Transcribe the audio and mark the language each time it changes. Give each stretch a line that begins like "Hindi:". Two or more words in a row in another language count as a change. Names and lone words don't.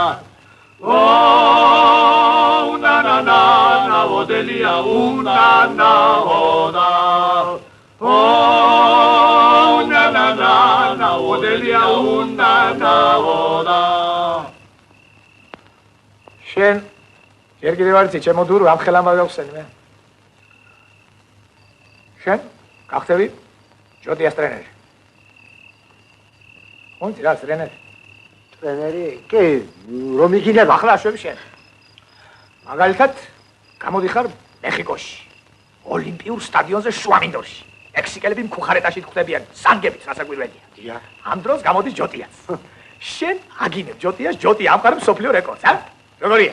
Georgian: Oh, na, odelia, na, oda. Oh, na, odelia, na, oda. შენ ერთ კიდევ არ იცი ჩემო დურო ამ ხელამ გავხსენი მე შენ გახდები ჯოტიას ტრენერი ხონი რა ტრენერი კი რომ იქნება ახლა შვები შენ მაგალითად გამოდიხარ მეხიკოში ოლიმპიურ სტადიონზე შუამინდორში მექსიკელები მქუხარეტაში ხვდებიან სანგებით რასაკვირველია დია ამ დროს გამოდის ჯოტიაც შენ აგინებ ჯოტიას ჯოტი ამყარებს სოფლიო რეკორდს ა როგორია